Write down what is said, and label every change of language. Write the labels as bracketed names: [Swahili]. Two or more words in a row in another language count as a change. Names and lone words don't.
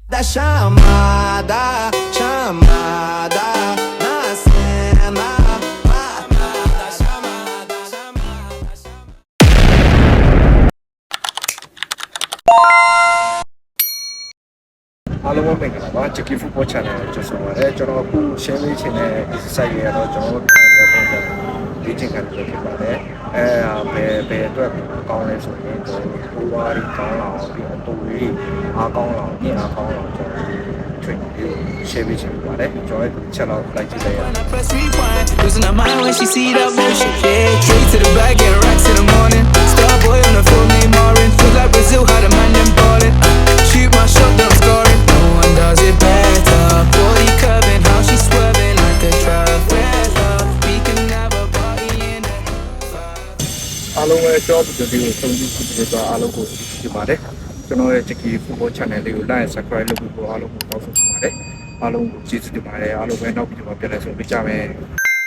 [Burmese] chamada, chamada, na cena. Chamada, chamada, chamada, chamada. အားလုံးပဲမင်္ဂလာပါ Jackie Football Channel ကိုကြိုဆိုပါရစေကျွန်တော်အခု share ပေးချင်တဲ့ exercise တွေကတော့ကျွန်တော်တို့ပြန်ပြီးတော့လေ့ကျင့်ခန်းတွေဖြစ်ပါတယ်ဘယ်အတွက်ကောင်းလဲဆိုရင်ဟိုဘာတွေကောင်းလာအောင်ပြီးတော့တူလေးအားကောင်းလာအောင်ပြင်အားကောင်းလာအောင်ကျွန်တော် training လေးကို share ပေးချင်ပါတယ်ကျွန်တော်တို့ချက်တော့လိုက်ကြည့်လိုက်ရအောင် [English] When I press rewind, losing her mind when she see that motion. Yeah, straight to the back, get racks in the morning. Starboy on the phone, name Marin. Feel like Brazil, how the man them ballin'. Shoot my shot, then I'm scoring. No one does it better. Body curving, how she swerving like a trifecta. We can have a party in the [Burmese] အားလုံးပဲကြောက်တဲ့ဒီကိုဆုံးဖြတ်ပြီးတော့အားလုံးကိုကြည့်ပါတယ်ကျွန်တော်ရဲ့ Jackie Football Channel လေးကို [English] like subscribe [Burmese] လုပ်ပြီးတော့အားလုံးကိုတောင်းဆိုချင်ပါတယ်အားလုံးကိုကျေးဇူးတင်ပါတယ်အားလုံးပဲနောက်ပြီးတော့ပြန်လည်ဆုံတွေ့ကြမယ်